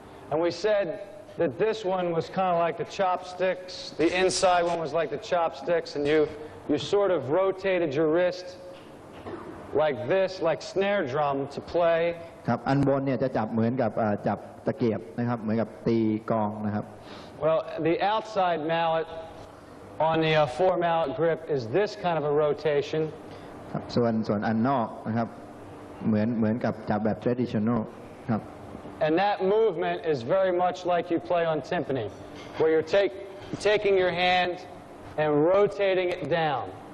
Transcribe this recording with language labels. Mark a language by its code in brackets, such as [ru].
[en] And we said that this one was kind of like the chopsticks. The inside one was like the chopsticks, and you sort of rotated your wrist like this, like snare drum to play. [th] ครับอันบนเนี่ยจะจับเหมือนกับจับตะเกียบนะครับเหมือนกับตีกลองนะครับ [en] Well, the outside mallet on the 4 mallet grip is this kind of a rotation. [th] ครับส่วนอันนอกนะครับเหมือนกับจับแบบ traditional ครับ [en] And that movement is very much like you play on timpani, where you're taking your hand and rotating it down.